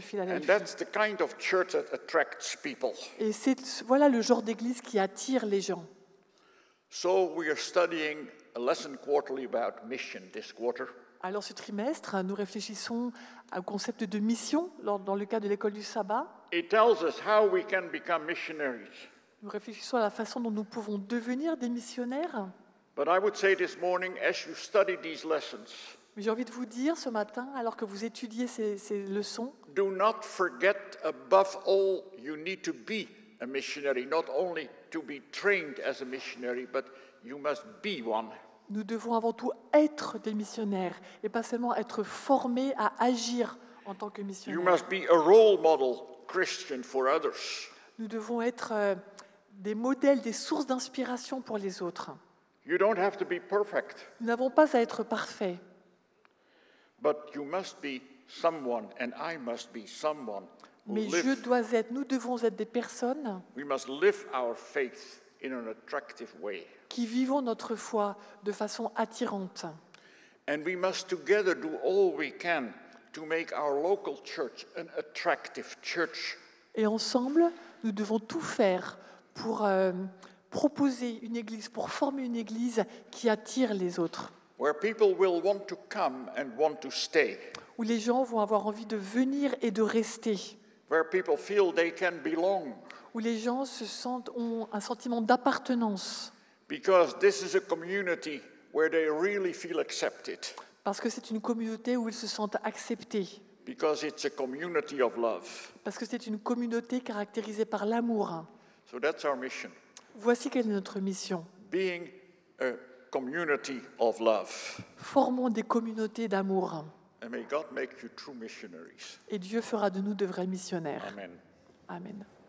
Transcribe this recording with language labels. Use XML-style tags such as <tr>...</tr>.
<en>And</en> <fr>Philadelphie.</fr> <en>that's the kind of church that attracts people.</en> <fr>Et voilà le genre d'église qui attire les gens.</fr> <en>So we are studying a lesson quarterly about mission this quarter.</en> <fr>Alors ce trimestre, nous réfléchissons au concept de mission dans le cadre de l'école du sabbat.</fr> <en>It tells us how we can become missionaries.</en> <fr>Nous réfléchissons à la façon dont nous pouvons devenir des missionnaires.</fr> <en>But I would say this morning, as you study these lessons,</en> <fr>Mais j'ai envie de vous dire ce matin, alors que vous étudiez ces leçons,</fr> <en>do not forget, above all, you need to be a missionary, not only to be trained as a missionary, but you must be one.</en> <fr>nous devons avant tout être des missionnaires et pas seulement être formés à agir en tant que</fr> <en>You</en> <fr>missionnaires.</fr> <en>must be a role model Christian for others.</en> <fr>Nous devons être des modèles, des sources d'inspiration pour les autres.</fr> <en>You don't have to be perfect,</en> <fr>Nous n'avons pas à être parfaits,</fr> <en>but you must be someone, and I must be someone who</en> <fr>mais nous devons être des personnes</fr> <en>we must live our faith in an attractive way.</en> <fr>qui vivons notre foi de façon attirante.</fr> <en>And we must together do all we can to make our local church an attractive church.</en> <fr>Et ensemble, nous devons tout faire pour proposer une église, pour former une église qui attire les autres,</fr> <en>Where people will want to come and want to stay.</en> <fr>où les gens vont avoir envie de venir et de rester,</fr> <en>Where people feel they can belong.</en> <fr>où les gens ont un sentiment d'appartenance,</fr> <en>Because this is a community where they really feel accepted.</en> <fr>parce que c'est une communauté où ils se sentent acceptés,</fr> <en>Because it's a community of love.</en> <fr>parce que c'est une communauté caractérisée par l'amour.</fr> <en>So that's our mission.</en> <fr>Voici quelle est notre mission.</fr> <en>Being a community of love.</en> <fr>Formons des communautés d'amour,</fr> <en>And may God make you true missionaries.</en> <fr>et Dieu fera de nous de vrais missionnaires.</fr> <en>Amen.</en> <fr>Amen.</fr>